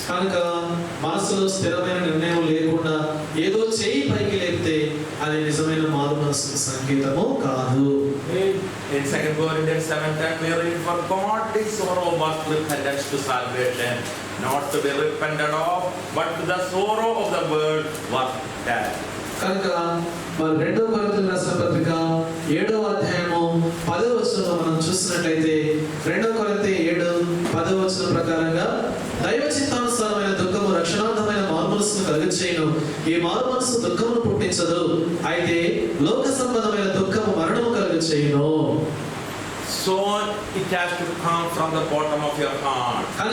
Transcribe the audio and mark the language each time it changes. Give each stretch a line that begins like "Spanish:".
Telugu: కనుక మనసులో స్థిరమైన నిర్ణయం లేకుండా ఏదో చేయి పైకి లేపితే అది నిజమైన మారు మనసు సంకేతము కాదు.
English: In 2 Corinthians 7:10 we read, for godly sorrow was repentance to salvation, not to be repented of, but to the sorrow of the world was death.
Telugu: కనుక మరి 2వ కొరింథీయులకు రాసిన పత్రిక 7వ అధ్యాయము 10వ వచనంలో మనం చూసినట్లయితే 2 కొరింథీ 7:10వ వచనం ప్రకారంగా దైవ చిత్తానుసారమైన దుఃఖము రక్షణార్థమైన మారు మనసును కలుగచేయును. ఈ మారు మనసు దుఃఖమును పుట్టించదు, అయితే లోక సంబంధమైన దుఃఖము మరణము కలుగచేయును.
English: So it has to come from the bottom of your heart.